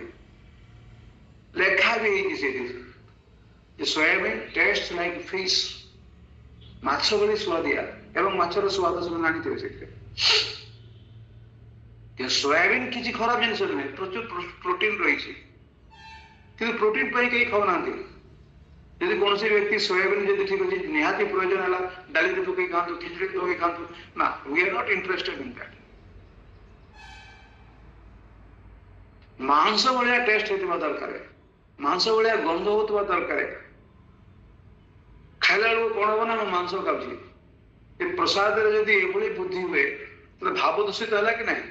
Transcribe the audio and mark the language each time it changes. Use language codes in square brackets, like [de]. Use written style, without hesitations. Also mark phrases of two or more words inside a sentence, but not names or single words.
[or] ଲେଖା ବି ହେଇଛି ସେଇଠି ଯେ [en] soybean taste like fish [or] ମାଛ ଭଳି ସୁଆଦିଆ ଏବଂ ମାଛର ସୁଆଦ ସେମାନେ ଆଣିଥିବେ ସେଥିରେ। ସୋୟାବିନ୍ କିଛି ଖରାପ ଜିନିଷ ନୁହେଁ ପ୍ରଚୁର ପ୍ରୋଟିନ୍ ରହିଛି କିନ୍ତୁ ପ୍ରୋଟିନ୍ ପାଇଁ କେହି ଖାଉନାହାନ୍ତି। ଯଦି କୌଣସି ବ୍ୟକ୍ତି ସୋୟାବିନ୍ ଯଦି ଠିକ ଅଛି ନିହାତି ପ୍ରয়োଜନ ହେଲା ଡାଲିରେ ପକେଇ ଖାଆନ୍ତୁ ଖିଚୁଡ଼ି ପକେଇ ଖାଆନ୍ତୁ ନା [en] we are not interested in that। [or] ମାଂସ ଭଳିଆ ଟେଷ୍ଟ ହେଇଥିବା ଦରକାର ମାଂସ ଭଳିଆ ଗନ୍ଧ ହଉଥିବା ଦରକାର। ଖାଇଲା ବେଳକୁ କଣ ହବ ନା ମୁଁ ମାଂସ ଖାଉଛି ଏ ପ୍ରସାଦରେ ଯଦି ଏଭଳି ବୁଦ୍ଧି ହୁଏ ତାହେଲେ ଭାବ ଦୂଷିତ ହେଲା କି ନାହିଁ।